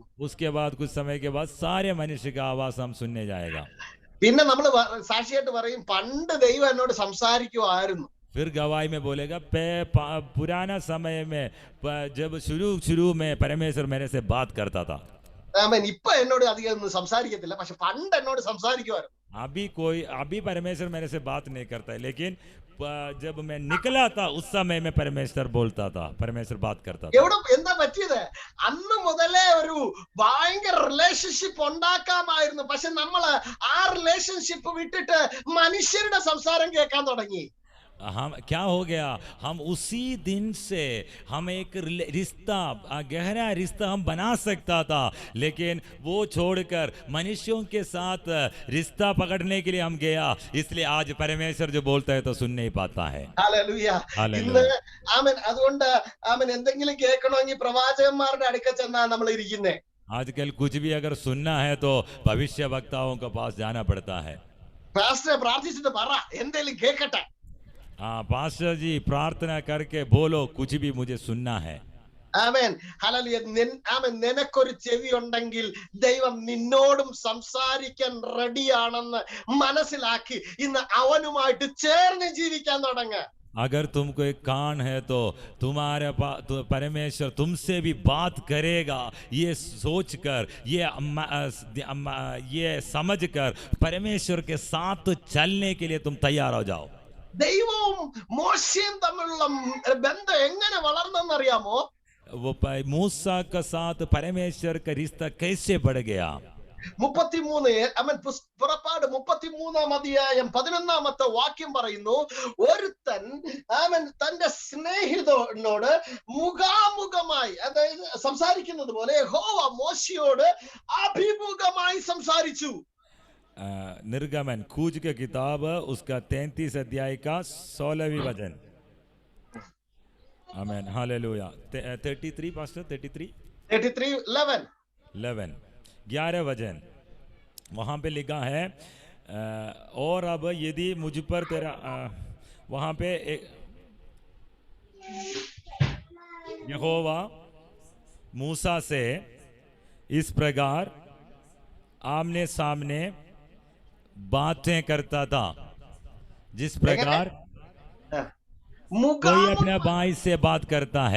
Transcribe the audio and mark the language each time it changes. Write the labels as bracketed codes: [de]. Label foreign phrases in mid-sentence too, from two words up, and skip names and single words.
[hi] उसके बाद कुछ समय के बाद सारे मनुष्य का आवाज हम सुनने जाएगा. [ml] പിന്നെ നമ്മൾ സാക്ഷിയായിട്ട് പറയും, പണ്ട് ദൈവം എന്നോട് സംസാരിക്കുമായിരുന്നു. [hi] फिर गवाही में बोलेगा पुराना समय में जब शुरू में परमेश्वर मेरे से बात करता था. [ml] ഇപ്പൊ എന്നോട് അധികം ഒന്നും സംസാരിക്കത്തില്ല, പക്ഷെ പണ്ട് എന്നോട് സംസാരിക്കുമായിരുന്നു. [hi] अभी परमेश्वर मेरे से बात नहीं करता है, लेकिन जब मैं निकला था उस समय में परमेश्वर बोलता था, परमेश्वर बात करता था. [ml] എന്താ പറ്റിയത്? അന്ന് മുതലേ ഒരു ഭയങ്കര റിലേഷൻഷിപ്പ് ഉണ്ടാക്കാമായിരുന്നു, പക്ഷെ നമ്മള് ആ റിലേഷൻഷിപ്പ് വിട്ടിട്ട് മനുഷ്യരുടെ സംസാരം കേൾക്കാൻ തുടങ്ങി. [hi] हम क्या हो गया, हम उसी दिन से हम एक रिश्ता, गहरा रिश्ता हम बना सकता था, लेकिन वो छोड़कर मनुष्यों के साथ रिश्ता पकड़ने के लिए हम गया, इसलिए आज परमेश्वर जो बोलता है तो सुन नहीं पाता है। [ml] ഹല്ലേലൂയ. ഇന്ന് [hi] हालेलुया। [ml] ആമേൻ. അതുകൊണ്ട് ആമേൻ എന്തെങ്കിലും കേൾക്കണമെങ്കിൽ പ്രവാചകന്മാരുടെ അടുക്കൽ ചെന്നാണ് നമ്മൾ ഇരിക്കുന്നത്. [hi] आजकल कुछ भी अगर सुनना है तो भविष्य वक्ताओं के पास जाना पड़ता है। [ml] പാസ്റ്ററെ പ്രാർത്ഥിച്ചിട്ട് പറ എന്തെങ്കിലും കേൾക്കട്ടെ. [hi] हाँ पास्टर जी प्रार्थना करके बोलो कुछ भी मुझे सुनना है। [ml] ആമേൻ. ഹല്ലേലൂയ. ആമേൻ. നിനക്കൊരു ചെവി ഉണ്ടെങ്കിൽ ദൈവം നിന്നോടും സംസാരിക്കാൻ റെഡിയാണെന്ന് മനസ്സിലാക്കി ഇന്ന് അവനുമായിട്ട് ചേർന്ന് ജീവിക്കാൻ തുടങ്ങുക. [hi] अगर तुमको एक कान है तो तुम्हारे तो परमेश्वर तुमसे भी बात करेगा, ये सोचकर, ये समझकर परमेश्वर के साथ चलने के लिए तुम तैयार हो जाओ। [ml] ദൈവവും മോശയും തമ്മിലുള്ള ബന്ധം എങ്ങനെ വളർന്നെന്നറിയാമോ? [hi] वो मूसा के साथ परमेश्वर का रिश्ता कैसे बढ़ गया? [ml] 33 അവൻ പുറപ്പാട് 33 അധ്യായം 11 വാക്യം പറയുന്നു, ഒരുത്തൻ അവൻ തന്റെ സ്നേഹിതനോട് മുഖാമുഖമായി, അതായത് സംസാരിക്കുന്നത് പോലെ യഹോവ മോശയോട് അഭിമുഖമായി സംസാരിച്ചു. [hi] निर्गमन कूज की किताब उसका 33 अध्याय का 16वीं वचन। आमीन हालेलुया। 33 पास्टर 33:11 11 वचन वहाँ पे लिखा है, और अब यदि मुझ पर तेरा वहाँ पे यहोवा मूसा से इस प्रकार आमने सामने बातें करता था, जिस प्रकार कोई अपने भाई से बात करता है।